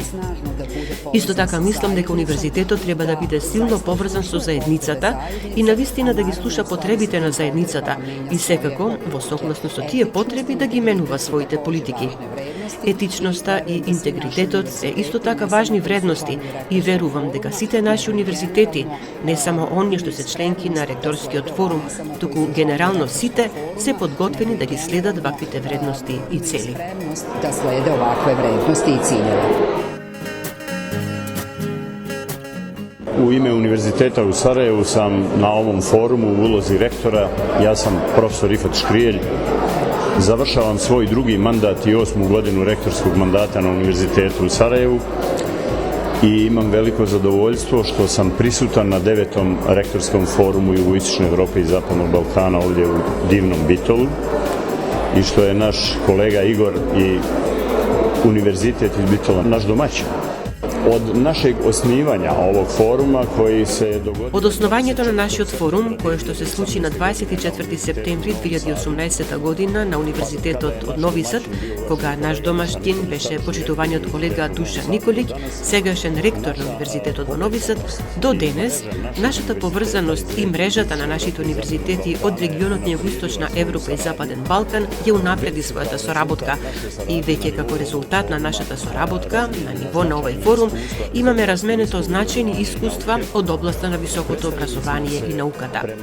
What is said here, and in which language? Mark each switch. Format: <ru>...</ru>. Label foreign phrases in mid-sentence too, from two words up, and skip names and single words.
<mk>Исто така мислам дека универзитетот треба да биде силно поврзан со заедницата и навистина да ги слуша потребите на заедницата и секако во согласно со тие потреби да ги менува своите политики. Етичноста и интегритетот се исто така важни вредности и верувам дека сите наши универзитети, не само оние што се членки на ректорскиот форум, туку генерално сите се подготвени да ги следат ваквите вредности и цели.</mk> <bs>Da slede ovakve vrednosti i ciljeve. U ime Univerziteta u Sarajevu sam na ovom forumu u ulozi rektora. Ja sam profesor Rifat Škrijelj. Završavam svoj drugi mandat i 8. godinu rektorskog mandata na Univerzitetu u Sarajevu i imam veliko zadovoljstvo što sam prisutan na 9. rektorskom forumu Jugoistočne Evrope i Zapadnog Balkana ovdje u divnom Bitolu i što je naš kolega Igor i Univerzitet iz Bitola naš domaćin. Od našeg osnivanja ovog foruma koji se dogodio...</bs> <mk>Од основањето на нашиот форум, кој што се случи на 24 септември 2018 година на Универзитетот од Нови Сад, кога наш домашќин беше почитуваниот колега Душа Николиќ, сегашен ректор на Универзитетот во Нови Сад, до денес, нашата поврзаност и мрежата на нашите универзитети од регионот на Југоисточна Европа и Западен Балкан ја унапреди својата соработка и веќе како резултат на нашата соработка на ниво на овој форум имаме разменето значајни искуства од областа на високото образование и науката.</mk>